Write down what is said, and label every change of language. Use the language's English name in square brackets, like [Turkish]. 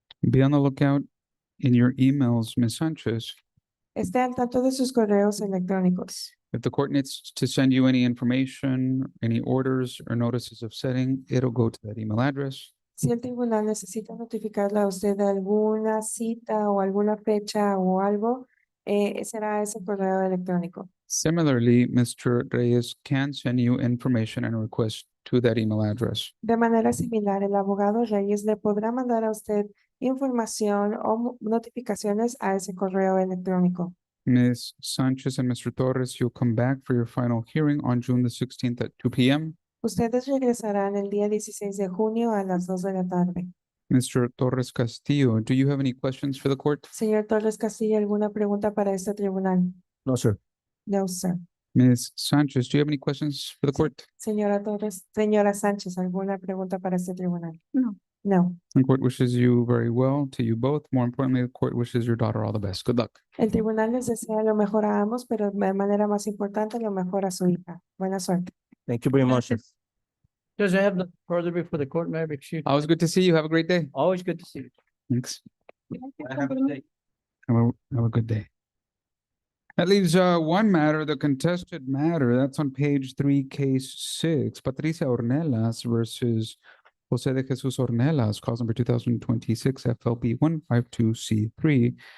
[English] Be on the lookout in your emails, Ms. Sanchez. [Spanish] Esté al tanto de sus correos electrónicos. [English] If the court needs to send you any information, any orders or notices of setting, it'll go to that email address. [Spanish] Si el tribunal necesita notificarle a usted de alguna cita o alguna fecha o algo, será ese correo electrónico. [English] Similarly, Mr. Reyes can send you information and requests to that email address. [Spanish] De manera similar, el abogado Reyes le podrá mandar a usted información o notificaciones a ese correo electrónico. [English] Ms. Sanchez and Mr. Torres, you'll come back for your final hearing on June the 16th at 2 p.m. [Spanish] Ustedes regresarán el día 16 de junio a las 2 de la tarde. [English] Mr. Torres Castillo, do you have any questions for the court? [Spanish] Señor Torres Castillo, ¿alguna pregunta para este tribunal? [English] No, sir. No, sir. Ms. Sanchez, do you have any questions for the court? [Spanish] Señora Sánchez, ¿alguna pregunta para este tribunal? No. [English] No. The court wishes you very well to you both. More importantly, the court wishes your daughter all the best. Good luck. [Spanish] El tribunal les desea lo mejor a ambos, pero de manera más importante, lo mejor a su hija. Buena suerte. [English] Thank you very much, sir. Judge, I have nothing further before the court, may I excuse? Always good to see you. Have a great day. Always good to see you. Thanks. Have a good day. Have a good day. That leaves one matter, the contested matter. That's on page 3, case 6. Patricia Ornelas versus Jose de Jesus Ornelas, cause number 2026 FLB 152C3.